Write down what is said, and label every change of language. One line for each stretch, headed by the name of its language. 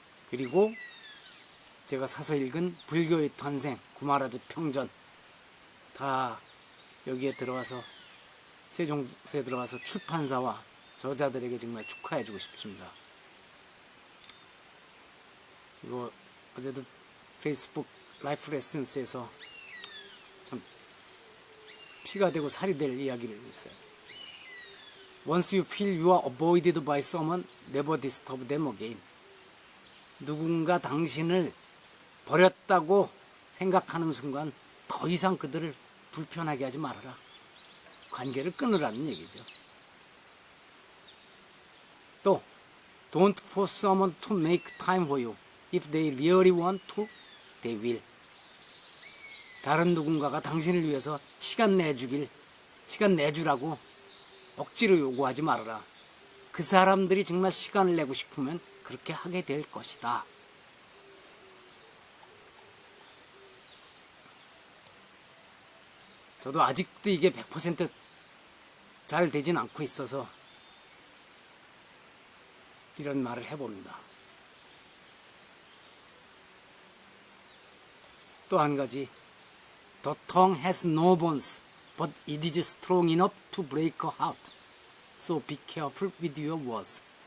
Korean: 그리고 제가 사서 읽은 불교의 탄생, 구마라즈 평전, 다 여기에 들어와서 세종서에 들어와서 출판사와 저자들에게 정말 축하해주고 싶습니다. 이거 어제도 페이스북 라이프 레슨스에서 참 피가 되고 살이 될 이야기를 했어요.
English: Once you feel you are avoided by someone, never disturb them again.
Korean: 누군가 당신을 버렸다고 생각하는 순간 더 이상 그들을 불편하게 하지 말아라. 관계를 끊으라는 얘기죠. 또
English: Don't force someone to make time for you. If they really want to, they will.
Korean: 다른 누군가가 당신을 위해서 시간 내주라고 억지로 요구하지 말아라. 그 사람들이 정말 시간을 내고 싶으면 그렇게 하게 될 것이다. 저도 아직도 이게 100% 잘 되진 않고 있어서 이런 말을 해봅니다. 또 한 가지,
English: The tongue has no bones, but it is strong enough to break a heart. So be careful with your words.